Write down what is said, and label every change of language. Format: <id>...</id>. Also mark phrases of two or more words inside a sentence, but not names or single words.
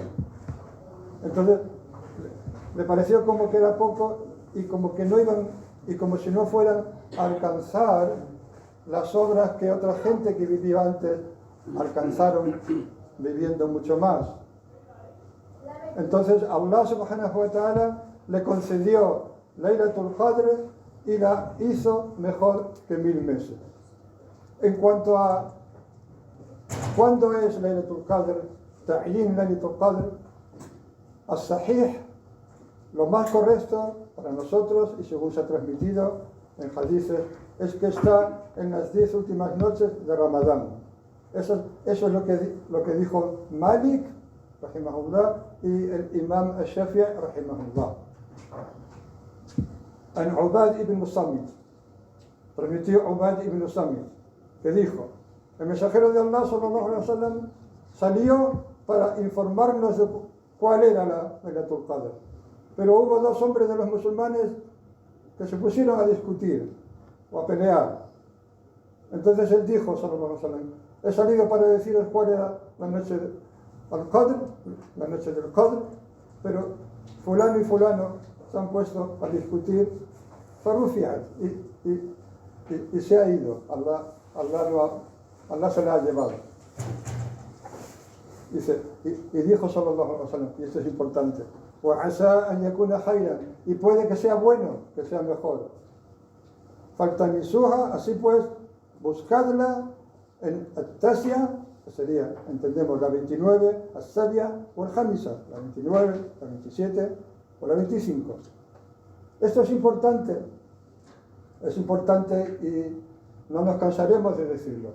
<es>Entonces le pareció como que era poco y como que no iban, y como si no fueran a alcanzar las obras que otra gente que vivía antes alcanzaron viviendo mucho más. Entonces Allah</es> <ar>سبحانه وتعالى</ar> <es>le concedió Laylatul Qadr y la hizo mejor que 1000 meses. En cuanto a cuándo es Laylatul Qadr,</es> <ar>تعيين ليلة القدر، الصحيح,</ar> <es>lo más correcto para nosotros, y según se ha transmitido en hadices, es que está en las 10 últimas noches de Ramadán. Eso es lo que dijo Malik, rahimahullah, y el Imam al-Shafi'i, rahimahullah. En Ubad ibn Samit, transmitió Ubad ibn Samit, que dijo, el mensajero de Allah</es> <ar>صلى الله عليه وسلم</ar> <es>salió para informarnos de cuál era la Laylatul Qadr, pero hubo 2 hombres de los musulmanes que se pusieron a discutir o a pelear. Entonces él dijo,</es> <ar>صلى الله عليه وسلم,</ar> <es>he salido para deciros cuál era la noche del Qadr, la noche del Qadr, pero fulano y fulano se han puesto a discutir, farufiat, y se ha ido, Allah se la ha llevado. Dice, y dijo</es> <ar>صلى الله عليه وسلم,</ar> <es>y esto es importante,</es> <ar>وَعَسَىٰ أَنْ يَكُونَ خَيْرًا,</ar> <es>y puede que sea bueno, que sea mejor. فَالْتَمِسُوهَا, así pues, buscadla en At-Tasya, que sería, entendemos, la 29, As-Sabia o el Hamisa, la 29, la 27 o la 25. Esto es importante y no nos cansaremos de decirlo.</es>